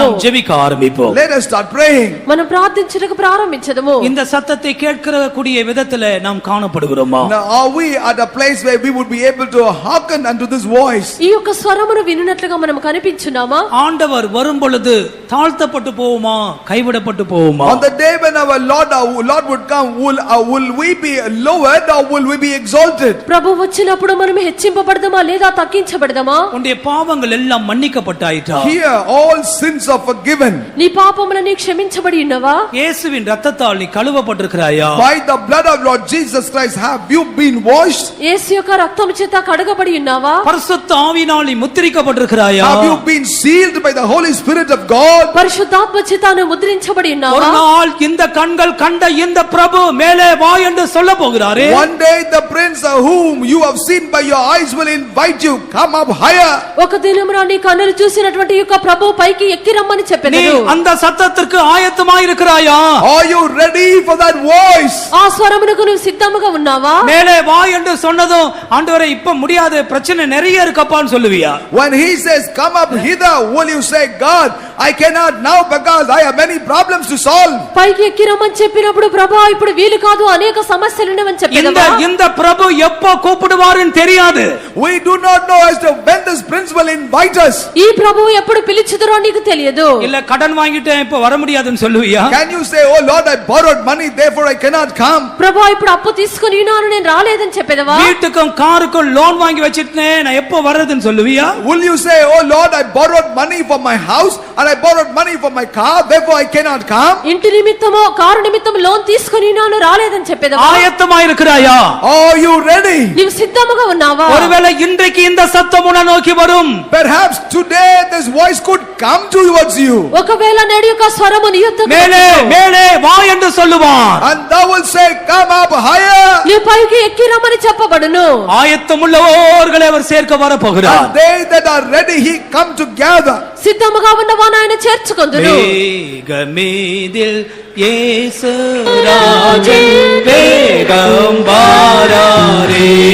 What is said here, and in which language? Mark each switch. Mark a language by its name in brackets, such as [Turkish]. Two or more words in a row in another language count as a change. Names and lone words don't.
[Tamil] நாம் ஜெபிக்க ஆரம்பிப்போம். [English] Let us start praying. [Telugu] మనం ప్రార్థించడానికి ప్రారంభించదము. [Tamil] இந்த சத்தத்தை கேட்கக்கூடிய விதத்திலே நாம் காணப்படுகிறோமா? [English] Now are we at a place where we would be able to hearken unto this voice? [Telugu] ఈ యొక్క స్వరమును వినునట్లుగా మనం కనిపించున్నామా? [Tamil] ஆண்டவர் வரும் பொழுது தாழ்த்தப்பட்டு போவோமா, கைவிடப்பட்டு போவோமா? [English] On the day when our Lord would come, will we be lowered or will we be exalted? [Telugu] ప్రభు వచ్చినప్పుడు మనం హెచ్చింపబడదామా లేదా తగ్గించబడదామా? [Tamil] உன்னுடைய பாவங்கள் எல்லாம் மன்னிக்கப்பட்டாயிற்றா? [English] Here all sins are forgiven. [Telugu] నీ పాపములన్నీ క్షమించబడి ఉన్నవా? [Tamil] இயேசுவின் இரத்தத்தால் நீ கழுவப்பட்டிருக்கிறாயா? [English] By the blood of Lord Jesus Christ have you been washed? [Telugu] యేసు యొక్క రక్తము చేత కడగబడి ఉన్నావా? [Tamil] பரிசுத்த ஆவியினால் நீ முத்திரிக்கப்பட்டிருக்கிறாயா? [English] Have you been sealed by the Holy Spirit of God? [Telugu] పరిశుద్ధాత్మ చేత ముద్రించబడి ఉన్నావా? [Tamil] ஒரு நாள் இந்த கண்கள் கண்ட இந்த பிரபு மேலே வா என்று சொல்ல போகிறாரே. [English] One day the prince whom you have seen by your eyes will invite you, come up higher. [Telugu] ఒక దినమున నీ కన్నులు చూసినటువంటి యొక్క ప్రభు పైకి ఎక్కి రమ్మని చెప్పెను. [Tamil] நீ அந்த சத்தத்திற்கு ஆயத்தமாய் இருக்கிறாயா? [English] Are you ready for that voice? [Telugu] ఆ స్వరమునకు నువ్వు సిద్ధముగా ఉన్నావా? [Tamil] மேலே வா என்று சொன்னதும் ஆண்டவரே இப்ப முடியாது, பிரச்சனை நிறைய இருக்கப்பான்னு சொல்லுவியா? [English] When he says come up hither, will you say, God, I cannot now because I have many problems to solve? [Telugu] పైకి ఎక్కి రమ్మని చెప్పినప్పుడు ప్రభు ఇప్పుడు వీలు కాదు, అనేక సమస్యలు ఉన్నవని చెప్పెదవా? [Tamil] இந்த பிரபு எப்ப கூப்பிடுவாருன்னு தெரியாது. [English] We do not know as to when this prince will invite us. [Telugu] ఈ ప్రభువు ఎప్పుడు పిలుచుదురో నీకు తెలియదు. [Tamil] இல்ல கடன் வாங்கிட்டேன் இப்ப வர முடியாதுன்னு சொல்லுவியா? [English] Can you say, oh Lord, I borrowed money therefore I cannot come? [Telugu] ప్రభు ఇప్పుడు అప్పు తీసుకొని ఉన్నాను నేను రాలేదని చెప్పెదవా? [Tamil] வீட்டுக்கும் காருக்கும் லோன் வாங்கி வச்சிட்டேன் நான் எப்ப வர்றதுன்னு சொல்லுவியா? [English] Will you say, oh Lord, I borrowed money for my house and I borrowed money for my car therefore I cannot come? [Telugu] ఇంటి నిమిత్తమో కారు నిమిత్తమో లోన్ తీసుకొని ఉన్నాను రాలేదని చెప్పెదవా? [Tamil] ஆயத்தமா இருக்கிறாயா? [English] Are you ready? [Telugu] నీవు సిద్ధముగా ఉన్నావా? [Tamil] ஒருவேளை இன்றைக்கு இந்த சத்தம் உன்னை நோக்கி வரும். [English] Perhaps today this voice could come towards you. [Telugu] ఒకవేళ నేడు యొక్క స్వరము నీ యొద్దకు [Tamil] மேலே மேலே வா என்று சொல்லுவார். [English] And thou will say, come up higher. [Telugu] నీ పైకి ఎక్కి రమ్మని చెప్పబడును. [Tamil] ஆயத்தமுள்ளவர்களை அவர் சேர்க்க வர போகிறார். [English] And they that are ready he come together. [Telugu] సిద్ధముగా ఉన్నవాని ఆయన చేర్చుకొందును. [Tamil] மேகமீதில் இயேசு ராஜன் வேகம் வாராரே.